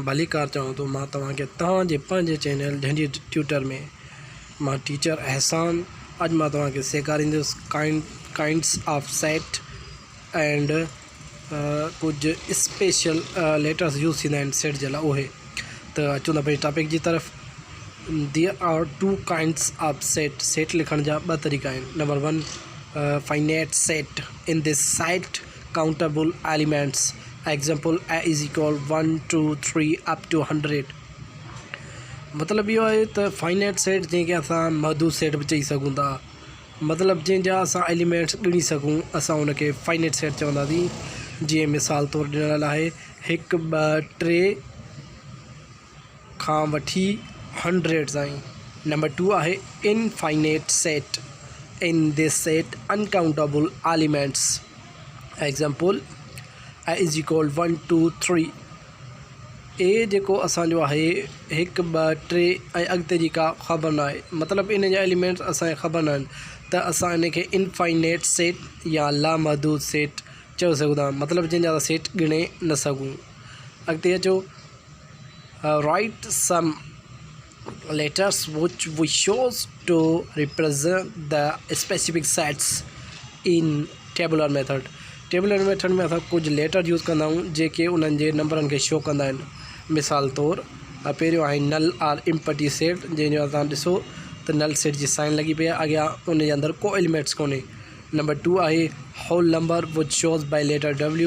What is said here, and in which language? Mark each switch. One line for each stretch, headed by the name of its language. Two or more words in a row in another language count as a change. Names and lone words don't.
Sindhi: भली कार चाहूँ तो मां तव्हांखे तव्हांजे पंहिंजे चैनल झंडी ट्यूटर में मां टीचर एहसान अज मां तव्हांखे सेखारींदुसि
English: kinds of set
Sindhi: एंड कुछ
English: special letters
Sindhi: यूज़ थींदा आहिनि सेट जे लाइ। उहे त अचूं था पंहिंजे टॉपिक जी तरफ़।
English: there are two kinds of set
Sindhi: लिखण जा ॿ तरीक़ा आहिनि।
English: number 1 finite set. in this set countable elements. एग्जाम्पल a is equal 1 2 3 up to 100।
Sindhi: मतलब इहो आहे त
English: finite set
Sindhi: जंहिंखे असां महदूद सेट बि चई सघूं था। मतलब जंहिंजा असां एलिमेंट्स ॻणी सघूं असां उनखे
English: finite set
Sindhi: चवंदासीं। जीअं मिसाल तौरु ॾिनल आहे 1 2 3 खां वठी 100 ताईं। नंबर 2 आहे
English: infinite set. in this set uncountable elements. एग्जाम्पल a is equal 1 2 3।
Sindhi: ए जेको असांजो आहे 1 2 3 ऐं अॻिते जी का ख़बर न आहे। मतिलबु इन जा एलिमेंट्स असांखे ख़बर न आहिनि त असां इनखे
English: infinite set
Sindhi: या लामहदूद सेट चई सघूं था। मतिलबु जंहिंजा असां सेट ॻणे न सघूं। अॻिते अचो
English: write some letters which we chose to represent the specific sets in tabular method। tabular method
Sindhi: में असां कुछ
English: letter use
Sindhi: कंदा आहियूं जेके उन्हनि जे नंबरनि खे शो कंदा आहिनि। मिसाल तौरु पहिरियों आहे
English: null or empty set,
Sindhi: जंहिंजो असां ॾिसो त
English: null set
Sindhi: जी साइन लॻी पई आहे, अॻियां उन जे अंदरि को एलिमेंट्स कोन्हे।
English: number 2 आहे whole number which shows by letter W.